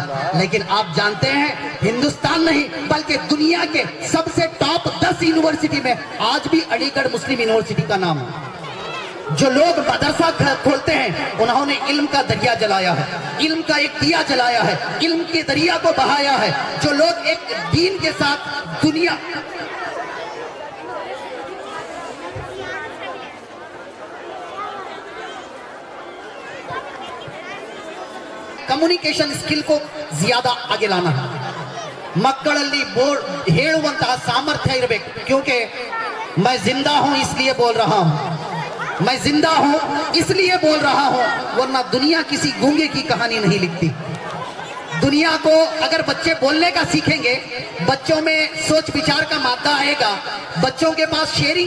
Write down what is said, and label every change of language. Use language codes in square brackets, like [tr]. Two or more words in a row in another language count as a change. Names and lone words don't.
[hi] लेकिन आप जानते हैं हिंदुस्तान नहीं बल्कि दुनिया के सबसे टॉप 10 यूनिवर्सिटी में आज भी अलीगढ़ मुस्लिम यूनिवर्सिटी का नाम है। जो लोग मदरसा खोलते हैं उन्होंने इल्म का दरिया जलाया है, इल्म का एक दिया जलाया है, इल्म के दरिया को बहाया है। जो लोग एक दीन के साथ दुनिया [en] communication skill [hi] को ज्यादा आगे लाना है। [kn] ಮಕ್ಕಳಲ್ಲಿ ಹೇಳುವಂತಹ ಸಾಮರ್ಥ್ಯ ಇರಬೇಕು। [hi] क्योंकि मैं जिंदा हूं इसलिए बोल रहा हूं, मैं जिंदा हूं इसलिए बोल रहा हूं, वरना दुनिया किसी गूंगे की कहानी नहीं लिखती। दुनिया को अगर बच्चे बोलने का सीखेंगे, बच्चों में सोच विचार का मादा आएगा, बच्चों के पास शेयरिंग